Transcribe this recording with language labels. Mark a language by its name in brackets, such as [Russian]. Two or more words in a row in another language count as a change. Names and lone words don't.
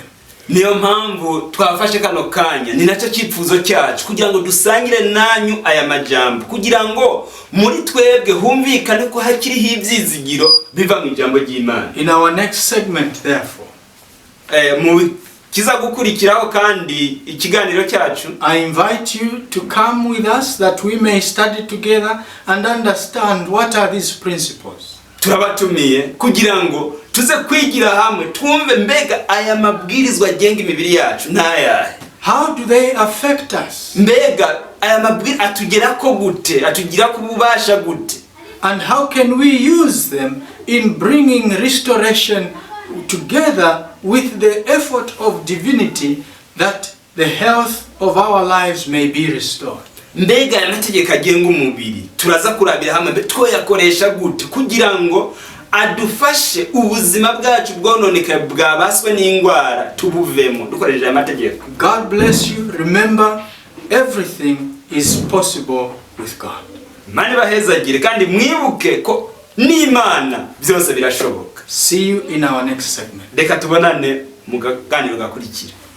[Rundi] Niyo mpamvu twafashe kano kanya ni nacyo cyifuzo cyacu kugira ngo dusangire nanyu aya majambo kugira ngo muri twebwe humvikane ko hakiriho ibyizigiro biva mu ijambo ry'Imana. [English] In our next segment therefore, [Rundi] mu kiza gukurikiraho kandi ikiganiro cyacu, [English] I invite you to come with us that we may study together and understand what are these principles. [Rundi] Turabatumiye kugira ngo tuze kwigira hamwe twumve mbega aya mabwirizwa agenga imibiri yacu n'ayahe. [English] How do they affect us? [Rundi] Mbega aya mabwiriza atugera ko gute, atugira kububasha gute? [English] And how can we use them in bringing restoration together with the effort of divinity that the health of our lives may be restored? [Rundi] Mbega amategeko agenga umubiri turaza kurabira hamwe twoyakoresha gute kugira ngo adufashe ubuzima bwacu bwononeka bwabaswe n'ingwara tubuvemo dukoresheje amategeko. [English] God bless you. Remember, everything is possible with God. [Rundi] Mani bahezagire kandi mwibuke ko n'Imana byose birashoboka. [English] See you in our next segment. [Rundi] Reka tubonane mu ganiro gakurikira.